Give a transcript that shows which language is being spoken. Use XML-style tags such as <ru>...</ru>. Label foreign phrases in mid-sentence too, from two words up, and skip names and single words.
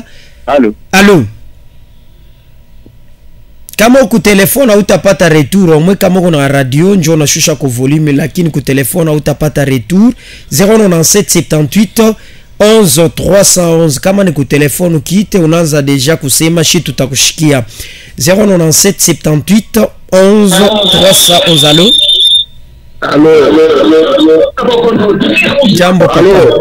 <fr>allô</fr> <sw>allô kama ku telefone utapata</sw> <fr>retour au moins</fr> <sw>kama kuna radio njo unashusha kwa volume lakini ku telefone utapata retour 097 78 11 311 kama ni ku telefone ukiite unaanza deja kusema shi tutakushikia 097 78 11 311 allô Jambo papa.</sw>